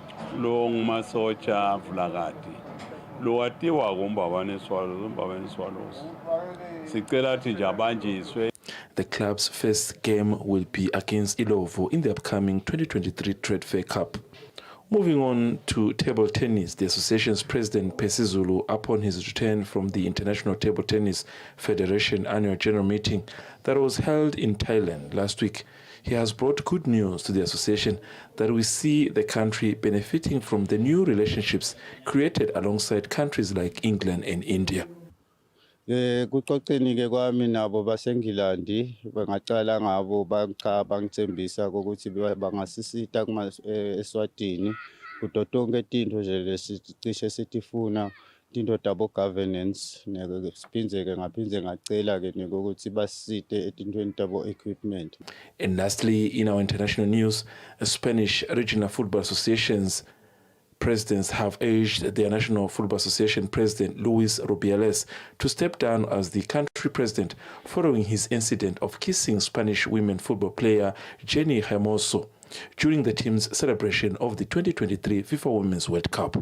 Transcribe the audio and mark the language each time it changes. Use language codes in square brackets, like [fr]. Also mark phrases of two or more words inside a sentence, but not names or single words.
[ss] lo ngumasotsha vulakati lo watiwa ngumbabane swallows sicela thi nje abanjiswe. [en] The club's first game will be against Ilovo in the upcoming 2023 Trade Fair Cup. Moving on to table tennis, the association's president, Percy Zulu, upon his return from the International Table Tennis Federation annual general meeting that was held in Thailand last week, he has brought good news to the association that we see the country benefiting from the new relationships created alongside countries like England and India. [ss] Kucoceni ke kwami nabo baseNgilandi bangacala ngabo bangithembisa ukuthi bangasisita kuma Eswatini kuto tonke tinto nje lesicishe sitifuna tinto [en] double governance [ss] ngeke ngaphindze ngacela ke ukuthi basisite etintweni [en] double equipment. And lastly, in our international news, Spanish Regional Football Associations presidents have urged their National Football Association president, Luis Rubiales, to step down as the country president following his incident of kissing Spanish women football player Jenny Hermoso during the team's celebration of the 2023 FIFA Women's World Cup.